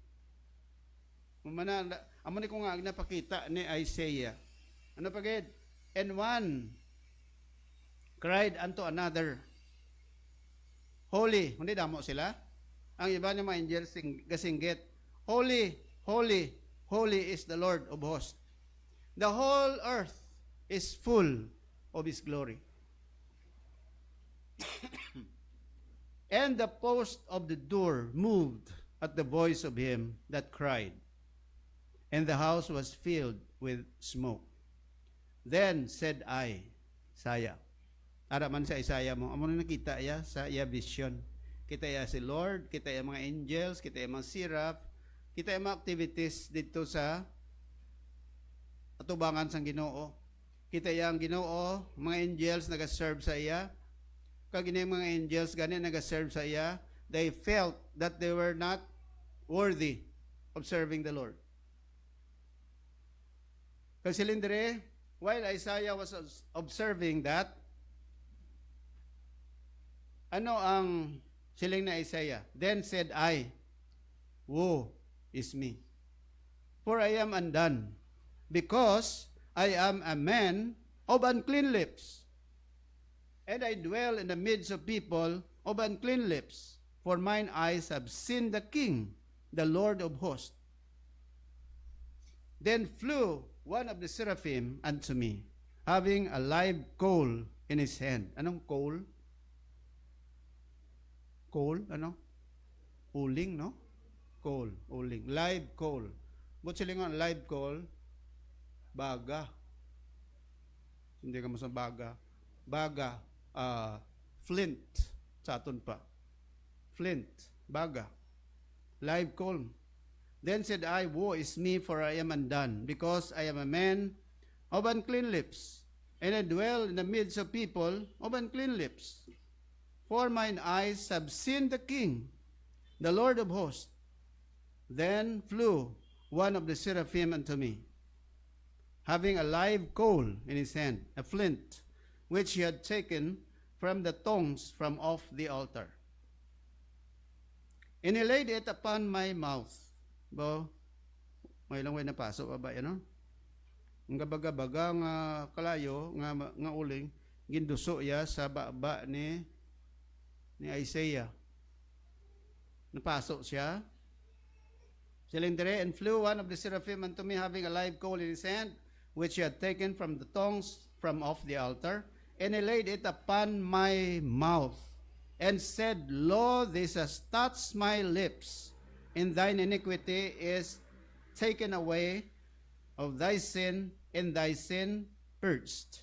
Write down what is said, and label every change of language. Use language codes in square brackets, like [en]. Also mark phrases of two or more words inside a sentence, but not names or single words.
[hil] Amo ni ko nga napakita ni Isaiah. Ano pagid? [en] And one cried unto another, Holy. [hil] Hindi damo sila. Ang iba ng mga angels gasinggit, [en] Holy, holy, holy is the Lord of hosts. The whole earth is full of His glory. And the post of the door moved at the voice of him that cried, and the house was filled with smoke. Then said I, Isaiah, [hil] ara man sa Isaiah mo, amo na nakita ya sa iya vision. Kita ya si Lord, kita ya mga angels, kita ya mga seraph, kita ya mga activities dito sa atubangan sang Ginoo. Kita ya ang Ginoo, mga angels naga-serve sa iya. Kag mga angels gani naga-serve sa iya, [en] they felt that they were not worthy of serving the Lord. [hil] Kasi lindre, [en] while Isaiah was observing that, [hil] ano ang siling na Isaiah? [en] Then said I, woe is me, for I am undone, because I am a man of unclean lips, and I dwell in the midst of people of unclean lips, for mine eyes have seen the King, the Lord of hosts. Then flew one of the seraphim unto me, having a live coal in his hand. [hil] Anong coal? Coal, ano? Uling, no? Coal, uling. [en] Live coal. But silingon, live coal, [hil] baga. Hindi ka masang baga. Baga, flint, sa aton pa. Flint, baga. [en] Live coal. Then said I, woe is me, for I am undone, because I am a man of unclean lips, and I dwell in the midst of people of unclean lips. For mine eyes have seen the King, the Lord of hosts. Then flew one of the seraphim unto me, having a live coal in his hand, a flint, which he had taken from the tongs from off the altar. And he laid it upon my mouth. [hil] Bo, may lang way napasok ba yan, no? Ang gabaga-baga nga kalayo, nga uling, ginduso ya sa baba ni Isaiah. Napasok siya. Silindere, [en] and flew one of the seraphim unto me, having a live coal in his hand, which he had taken from the tongs from off the altar. And he laid it upon my mouth, and said, Lo, this has touched my lips, and thine iniquity is taken away of thy sin, and thy sin purged.